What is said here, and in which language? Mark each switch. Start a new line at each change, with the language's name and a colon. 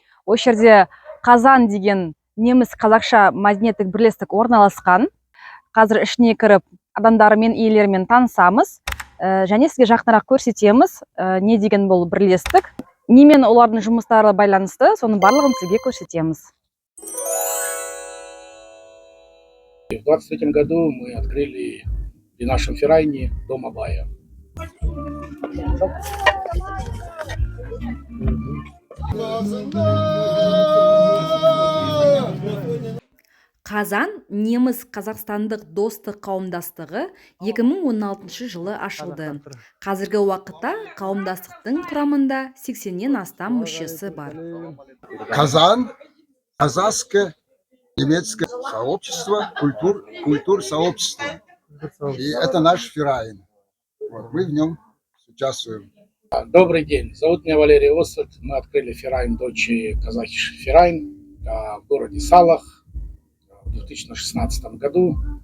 Kazakh: Осы жерде Қазан деген неміс қазақша мәдениеттік бірлестік орналасқан. Қазір ішіне кіріп, адамдарымен, иелерімен танысамыз, және сізге жақынырақ көрсетеміз, не деген бұл бірлестік, немен олардың жұмыстары байланысты, соның барлығын сізге көрсетеміз.
Russian: В 23 году мы открыли при нашем Ферайне дом Абая.
Kazakh: Қазан неміс қазақстандық достық қауымдастығы 2016 жылы ашылды. Қазіргі уақытта қауымдастықтың құрамында 80-нен астам мүшесі бар.
Russian: Казан — казахское немецкое сообщество, культур сообщества. И это наш Ферайн. Вот, мы в нем участвуем. Добрый день, зовут меня Валерий Освальд. Мы открыли Ферайн Дочи Казахиш Ферайн в городе Салах в 2016 году.